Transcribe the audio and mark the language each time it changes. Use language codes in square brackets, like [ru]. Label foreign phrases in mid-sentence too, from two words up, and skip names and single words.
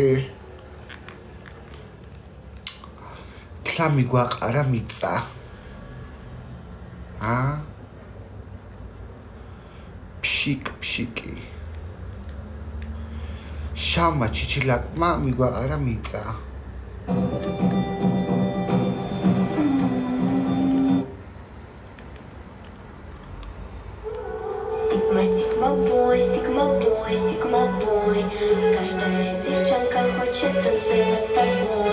[ka] თლა მიგვაყარა მიწა ფშიკი შავმა ჩიჩილაკმა მიგვაყარა მიწა [ru] Sigma boy, каждая девчонка хочет танцевать с тобой.